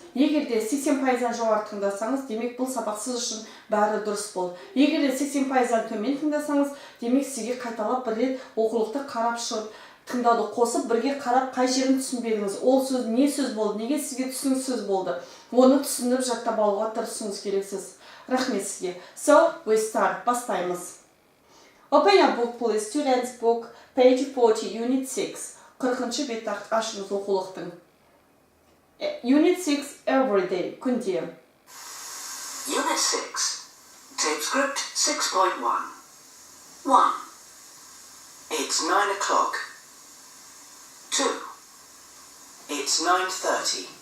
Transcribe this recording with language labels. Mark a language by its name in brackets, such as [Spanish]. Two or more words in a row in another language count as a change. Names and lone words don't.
[Kazakh] Егер де 80%-дан жоғары тыңдасаңыз, демек бұл сабақ сіз үшін бәрі дұрыс болды. Егер де 80%-дан төмен тыңдасаңыз, демек сізге қайталап бір рет оқулықты қарап шығып, тыңдауды қосып, бірге қарап қай жерін түсінбедіңіз. Ол сөз не сөз болды, неге сізге түсініксіз болды. Оны түсініп жаттап алуға тырысуыңыз керексіз. Рахмет сізге. [English] So, we start. Бастаймыз. Open your book, please. Students book, page 40, unit 6. [Kazakh] 40-шы бетті ашыңыз оқулықтың. [English] Unit 6, every day. Күнде. Unit 6. Tape script 6.1. 1. It's 9 o'clock. 2. It's 9:30.